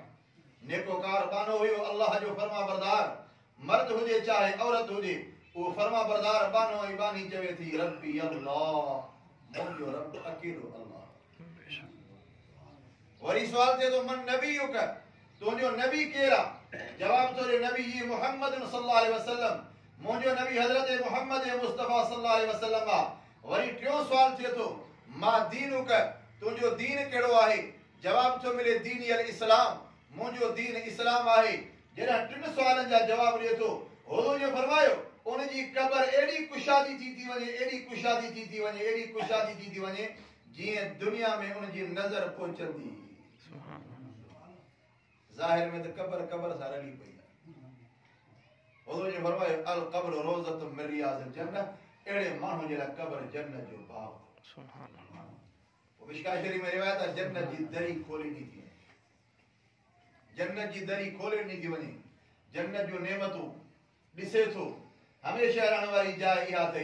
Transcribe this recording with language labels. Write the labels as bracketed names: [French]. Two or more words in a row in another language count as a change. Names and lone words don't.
[Sindhi] नेकोकार बानो हुयो अल्लाह जो फरमाबरदार, मर्द हुजे चाहे औरत हुजे, वो फरमाबरदार बानो ऐं बानी चवे थी [Arabic] ربي الله, [Sindhi] मुंहिंजो रब अकेलो अल्लाह। वरी सुवाल थिए थो [Arabic] من نبيك, [Sindhi] तुंहिंजो नबी केरु आहे? जवाब थो ॾे [Arabic] نبيي محمد صلى الله عليه وسلم, [Sindhi] मुंहिंजो नबी हज़रत मोहम्मद मुस्तफ़ा [Arabic] صلى الله عليه وسلم [Sindhi] आहे। वरी टियों सुवाल थिए थो [Arabic] ما دينك, [Sindhi] तुंहिंजो दीन कहिड़ो आहे? जवाब थो मिले [Arabic] دين الإسلام, [Sindhi] मुंहिंजो दीन इस्लाम आहे। जॾहिं टिनि सुवालनि जा जवाब ॾिए थो, हुज़ूर ने फरमायो उन जी कब्र एॾी कुशादी थी वञे, एॾी कुशादी थी वञे, एॾी कुशादी थी वञे जीअं दुनिया में उन जी नज़र पहुचंदी। ज़ाहिर में त कब्र कब्र सां रली पई आहे। हुज़ूर ने फरमायो [Arabic] القبر روضة من رياض الجنة, [Sindhi] अहिड़े माण्हू जे लाइ कब्र जन्नत जो बाग़। [Arabic] سبحان الله. [Sindhi] मिशकात शरीफ़ में रिवायत आहे जन्नत जी दरी खोली ॾी थी, जन्नत जी दरी खोले ॾी थी वञे, जन्नत जो नेमतूं ॾिसे थो, हमेशह रहण वारी जाइ इहा अथई।